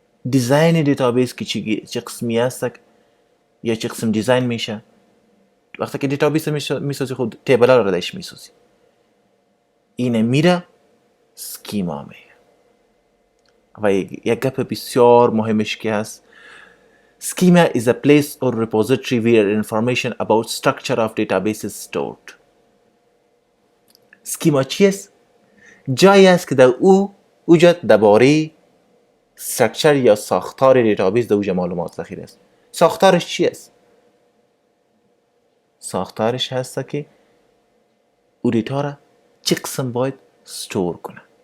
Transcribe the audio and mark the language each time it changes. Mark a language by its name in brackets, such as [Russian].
[Persian] دیزاین دیتابیس که چه قسمی هست یا چه قسم دیزاین میشه؟ وقتی که دیتابیس میسازی خود تیبل ها رو درش میسازی، اینه میره سکیما میگه. و یک گپ بسیار مهمش که هست، [English] schema is a place or repository where information about structure of database is stored. [Persian] schema چیست؟ جایی است که در اوجا درباره استراکچر یا ساختار دیتابیس در اوجا معلومات ذخیره است. ساختارش چی است؟ ساختارش هست که او دیتا را چه قسم باید استور کنه.